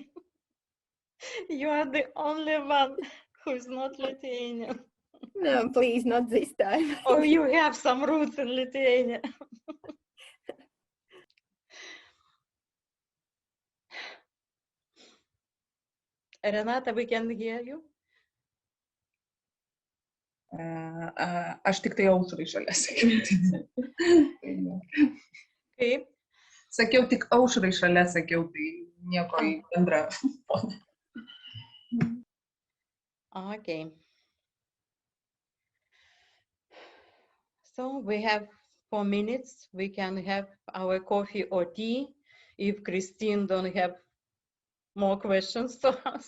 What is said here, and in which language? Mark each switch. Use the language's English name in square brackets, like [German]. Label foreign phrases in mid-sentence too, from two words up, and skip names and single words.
[English] You are the only one who's not Lithuanian. No, please, not this time. Or you have some roots in Lithuania. Renata, we can hear you. [Lithuanian] Aš tik tai aušrai šalia sakiau. Kaip? Sakiau tik aušrai šalia, sakiau, tai nieko į bendrą. [English] Okay. So we have 4 minutes. We can have our coffee or tea if Christine don't have more questions to us.